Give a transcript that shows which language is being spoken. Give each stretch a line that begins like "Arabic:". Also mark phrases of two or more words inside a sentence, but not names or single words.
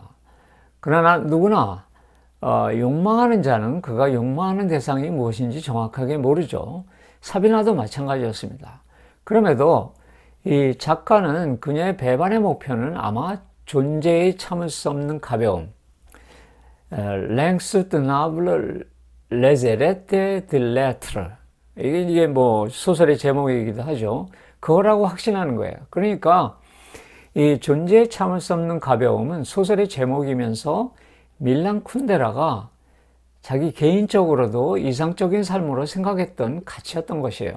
Korean: 그러나 누구나 욕망하는 자는 그가 욕망하는 대상이 무엇인지 정확하게 모르죠. 사비나도 마찬가지였습니다. 그럼에도 이 작가는 그녀의 배반의 목표는 아마 존재에 참을 수 없는 가벼움,
French: l'insoutenable légèreté de l'être,
Korean: 이게 뭐 소설의 제목이기도 하죠. 그거라고 확신하는 거예요. 그러니까 이 존재에 참을 수 없는 가벼움은 소설의 제목이면서 밀란 쿤데라가 자기 개인적으로도 이상적인 삶으로 생각했던 가치였던 것이에요.